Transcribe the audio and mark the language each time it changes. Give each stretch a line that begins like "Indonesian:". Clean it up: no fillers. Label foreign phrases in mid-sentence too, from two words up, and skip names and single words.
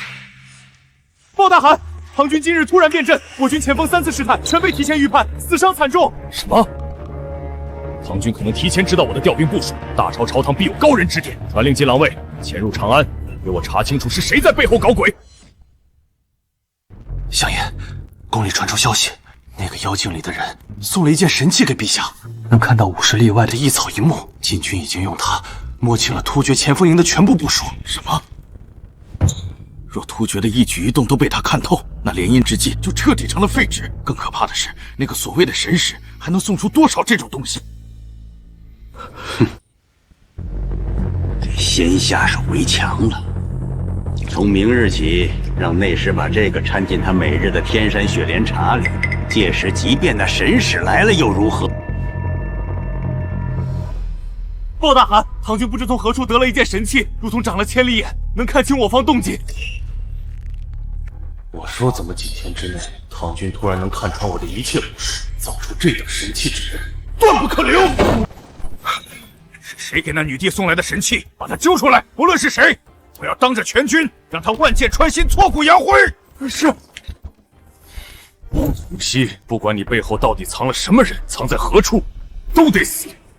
Chinese: 報大汗，唐軍今日突然變陣，我軍前鋒3次試探全被提前預判，死傷慘重。什麼？唐軍可能提前知道我的調兵部署，大朝朝堂必有高人指點，傳令金狼衛潛入長安，給我查清楚是誰在背後搞鬼。相爺，宮裡傳出消息，那個妖境裡的人送了一件神器給陛下，能看到50里外的一草一木。禁軍已經用它摸清了突厥前鋒營的全部部署。什麼？若突厥的一舉一動都被他看透，那聯姻之計就徹底成了廢紙。更可怕的是，那個所謂的神使還能送出多少這種東西？哼，先下手為強了。從明日起，讓內侍把這個摻進他每日的天山雪蓮茶裡。屆時，即便那神使來了又如何？報大汗，唐軍不知從何處得了一件神器，如同長了千里眼，能看清我方動靜。我說，怎麼幾天之內，唐軍突然能看穿我的一切不是，造出這等神器之人，斷不可留！是誰給那女帝送來的神器？把他揪出來！無論是誰，我要當着全軍，讓他萬箭穿心，挫骨揚灰！是。洪熙，不管你背後到底藏了什麼人，藏在何處，都得死。